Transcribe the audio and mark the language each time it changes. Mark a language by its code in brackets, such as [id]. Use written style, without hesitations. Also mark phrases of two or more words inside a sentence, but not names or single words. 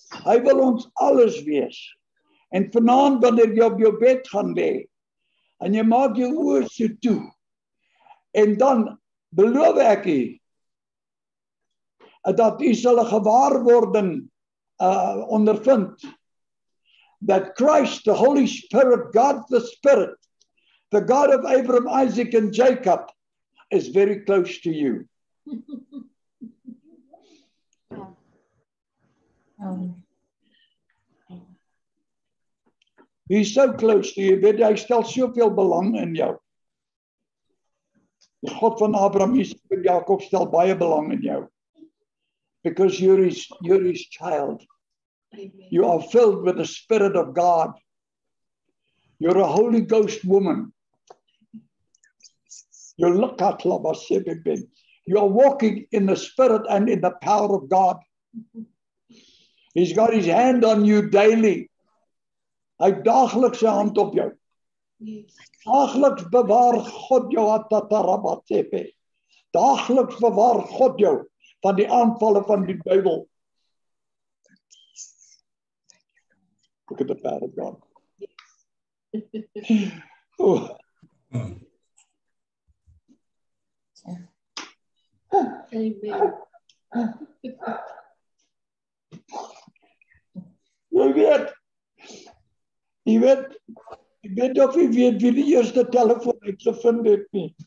[af] Hy wil ons alles wees. En vanaand wanneer jy op jou bed gaan lê, en jy maak jou oë so toe, en dan beloof ek u, dat u sal 'n gewaarwording ondervind, [en] that Christ, the Holy Spirit, God the Spirit, the God of Abraham, Isaac and Jacob, is very close to you. He's so close to you, [af] weet jy, hy stel soveel belang in jou. Die God van Abraham, Isaac en Jakob stel baie belang in jou. [en] Because you're his child. Amen. You are filled with the Spirit of God. You're a Holy Ghost woman. You are walking in the Spirit and in the power of God. He's got his hand on you daily. [af] Hy daagliks sy hand op jou. Yes. Daagliks bewaar God jou atarabatepe. Daagliks bewaar God jou van die aanvalle van die duiwel. [en] Look at the power of God. Oh. Amen. [af] Jy weet of jy weet wie die eerste telefoon uitgevind het nie.